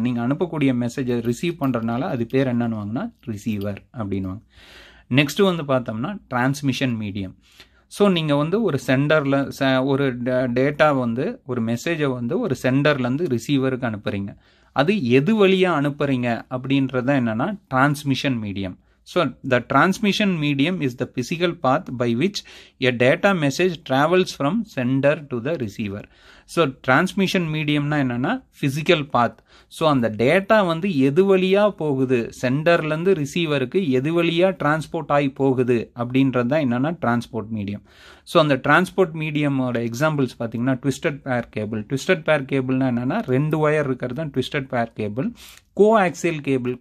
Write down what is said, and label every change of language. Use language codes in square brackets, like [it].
[ta] நீங்கள் அனுப்பக்கூடிய மெசேஜை ரிசீவ் பண்ணுறதுனால அது பேர் என்னன்னு வாங்கினா ரிசீவர் அப்படின்வாங்க. நெக்ஸ்ட்டு வந்து பார்த்தோம்னா டிரான்ஸ்மிஷன் மீடியம். ஸோ நீங்கள் வந்து ஒரு சென்டரில் ஒரு டேட்டா வந்து ஒரு மெசேஜை வந்து ஒரு சென்டர்லேருந்து ரிசீவருக்கு அனுப்புகிறீங்க. அது எது வழியாக அனுப்புகிறீங்க அப்படின்றது என்னென்னா transmission medium. [en] So the transmission medium is the physical path by which a data message travels from sender to the receiver. So transmission medium [ta] na enna [en] physical path. [ta] So அந்த டேட்டா வந்து எது வழியா போகுது, சென்டர்லேருந்து ரிசீவருக்கு எது வழியா டிரான்ஸ்போர்ட் ஆகி போகுது அப்படின்றது தான் என்னன்னா டிரான்ஸ்போர்ட் மீடியம். ஸோ அந்த டிரான்ஸ்போர்ட் மீடியமோட எக்ஸாம்பிள்ஸ் பார்த்தீங்கன்னா ட்விஸ்டட் பேர் கேபிள். ட்விஸ்டட் பேர் கேபிள்னா என்னன்னா 2 ஒயர் இருக்கிறது தான் ட்விஸ்டட் பேர் கேபிள். Coaxial cable.